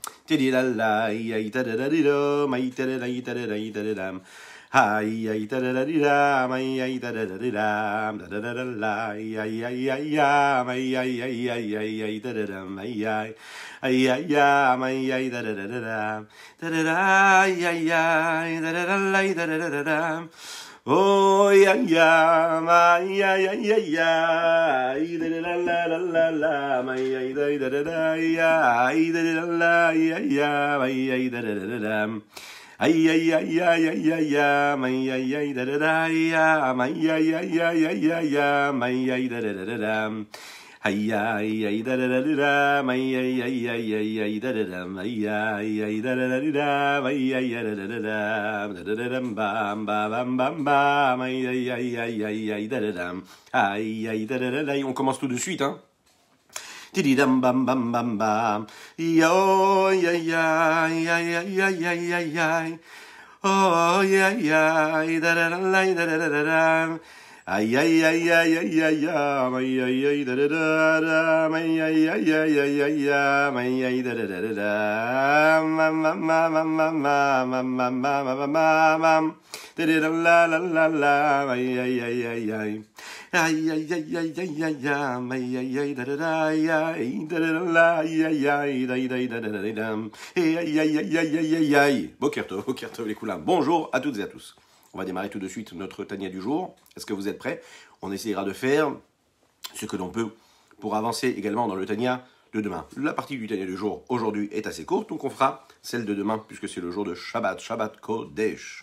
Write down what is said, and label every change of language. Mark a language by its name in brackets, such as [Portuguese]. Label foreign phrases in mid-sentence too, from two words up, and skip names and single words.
[French] Ay ay da da da da ay ay da da da da da da da la ay ay ay ay ay ay ay ay ay ay da da da ay ay ay ay ay ay da da da da da da da ay ay ay da da da la da da da da oh ya ya ay ay ay ay ay da da la la la la ay ay da da da ay da da la ay ay ay da da da da ay ay ay ay ay ay ay ay ay da da da ay ay ay ay ay ay ay ay da da da da ay ay ay da da da da ay ay ay ay ay ay da da da ay ay ay da da da da ay ay ay da da da da da da bam bam bam bam ay ay ay ay ay ay da da da ay ay da da da. On commence tout de suite, hein. Tididam bam bam bam bam yo ya ya ya ya ya ya ya ya oh ya ya da da da da da da da ay ay ay ay ay ay ay ay ay da da da ay ay ay ay ay ay ay ay da da da da mam mam mam mam mam mam mam mam da la la la la ay ay ay ay ay ay ay ay ay ay ay ay ay ay da da da ay da da la ay ay ay da da da da da da ay ay ay ay ay ay ay [Hebrew] בוקר טוב לכולם. [French] Bonjour à toutes et à tous. On va démarrer tout de suite notre Tania du jour. Est-ce que vous êtes prêts? On essayera de faire ce que l'on peut pour avancer également dans le Tania de demain. La partie du Tania du jour aujourd'hui est assez courte, donc on fera celle de demain puisque c'est le jour de Shabbat, [Hebrew] שבת קודש.